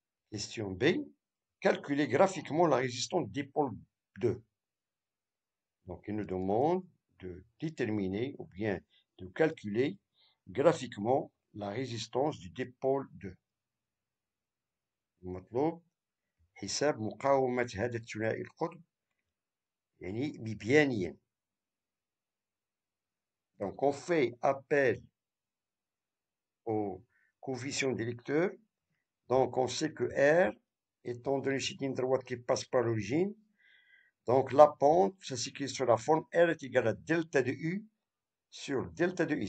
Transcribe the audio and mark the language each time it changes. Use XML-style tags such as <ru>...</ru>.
<fr>Question B. Calculer graphiquement la résistance du dipôle 2. Donc, il nous demande de déterminer ou bien de calculer graphiquement la résistance du dipôle 2.</fr> <ar>المطلوب حساب مقاومة هذا الثنائي القطب يعني ببيانيا.</ar> <fr>Donc, on fait appel au coefficient d'électeur. Donc, on sait que R, étant donné c'est une droite qui passe par l'origine, donc la pente, ça s'écrit sur la forme R est égal à delta de U sur delta de I.</fr>